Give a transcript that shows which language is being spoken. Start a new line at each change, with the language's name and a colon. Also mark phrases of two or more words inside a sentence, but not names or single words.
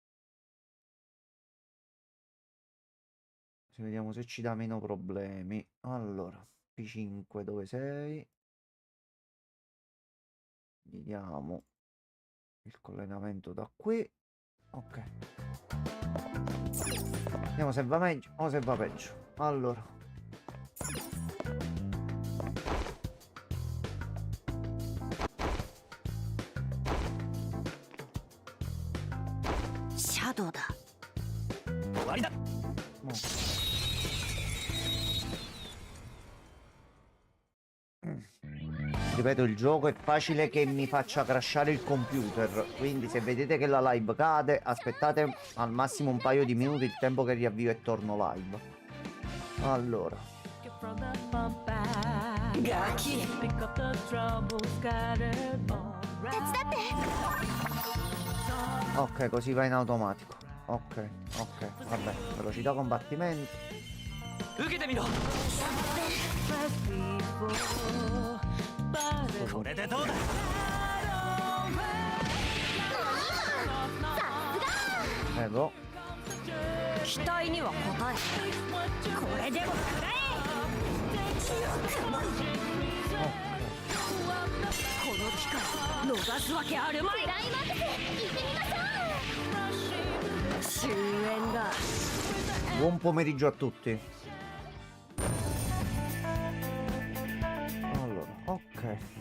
Italian: Così vediamo se ci dà meno problemi. Allora, P5 dove sei? Gli diamo il collegamento da qui. Ok. Vediamo se va meglio o se va peggio. Allora.
Japanese: Shadow だ終わりだ Mo.
Italian: Ripeto, il gioco è facile che mi faccia crashare il computer, quindi se vedete che la live cade, aspettate al massimo un paio di minuti, il tempo che riavvio e torno live. Allora,
Japanese: ガキ手伝って
Italian: ok, così va in automatico. Ok, ok, vabbè, velocità combattimento.
Japanese: 受けてみろこれでどうだ
Italian: Prego.
Japanese: 期待には応えこれでも食らえこの機会逃すわけあるまいクライマックス行ってみましょう終焉だ
Italian: Buon pomeriggio a tutti. Allora, ok.